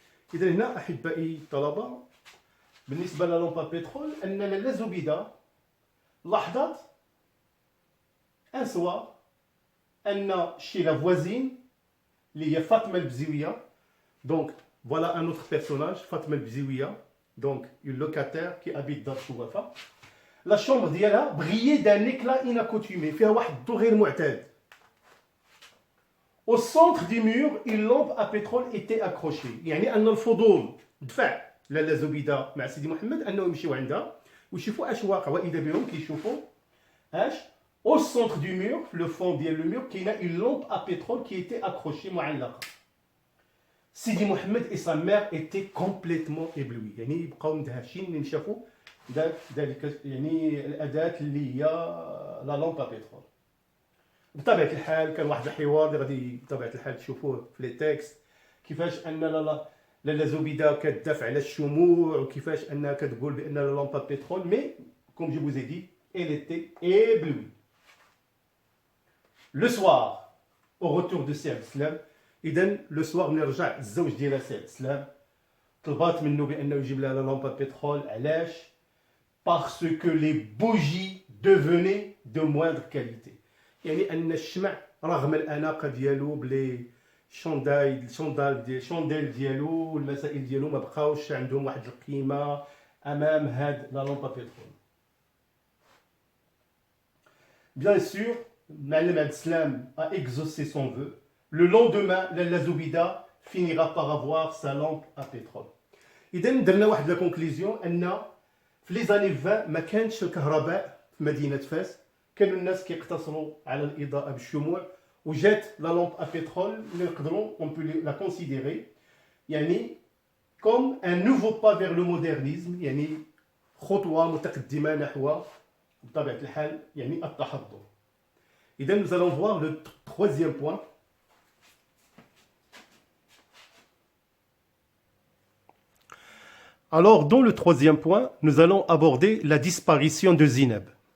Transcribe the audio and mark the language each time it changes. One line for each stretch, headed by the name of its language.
Arabic: إذا هنا أحبائي الطلبة بالنسبة للامب
French: à pétrole
Arabic: أن لالا زبيدة لاحظت
French: un soir أن chez la voisine
Arabic: اللي هي
French: فاطمة البزيوية donc voilà un autre personnage فاطمة البزيوية donc une locataire qui habite dans Chouafa. La chambre
Arabic: ديالها
French: brillait d'un éclat inaccoutumé
Arabic: فيها واحد الضوء غير معتاد.
French: Au centre du mur, une lampe à pétrole était accrochée.
Arabic: يعني أن الفضول دفع لالا زبيدة مع سيدي محمد أنهم يمشيو عندها ويشوفوا أش واقع وإذا بهم كيشوفوا أش
French: au centre du mur, le fond
Arabic: ديال
French: le mur,
Arabic: كاينة
French: une lampe à pétrole qui était accrochée
Arabic: معلقة.
French: Sidi Mohammed et sa mère étaient complètement éblouis.
Arabic: يعني يبقاو مدهشين من شافوا ذلك يعني الأداة اللي هي لا لامب
French: à pétrole.
Arabic: بطبيعة الحال كان واحد الحوار اللي غادي بطبيعة الحال تشوفوه في لي تكست كيفاش أن لالا زبيدة كتدافع على الشموع وكيفاش أنها كتقول بأن لا لامب
French: à pétrole
Arabic: مي كوم جو فوز دي
French: elle était éblouie. Le soir au retour de
Arabic: سي عبد السلام إذا لو سوار ملي رجع الزوج ديالها سي عبد السلام طلبات منه بأنه يجيب لها لا لامب
French: à pétrole.
Arabic: علاش؟
French: parce que les bougies devenaient de moindre qualité.
Arabic: يعني أن الشمع رغم الأناقة ديالو بلي شونديل ديالو والمسائل ديالو ما بقاوش عندهم واحد القيمة أمام هاد لا لامب à pétrole.
French: Bien sûr, Ma'alem Abdeslam a exaucé son vœu. Le lendemain, Lalla Zoubida finira par avoir sa lampe à pétrole.
Arabic: إذا درنا واحد لا كونكليزيون أن في لي زاني 20 ما كانش الكهرباء في مدينة فاس. كانوا الناس كيقتصروا على الإضاءة بالشموع وجات لا لامب à pétrole اللي نقدروا
French: on peut la considérer
Arabic: يعني
French: comme un nouveau pas vers le modernisme
Arabic: يعني خطوة متقدمة نحو بطبيعة الحال يعني التحضر. إذا
French: nous allons voir le troisième point. Alors dans le troisième point, nous allons aborder la disparition de Zineb.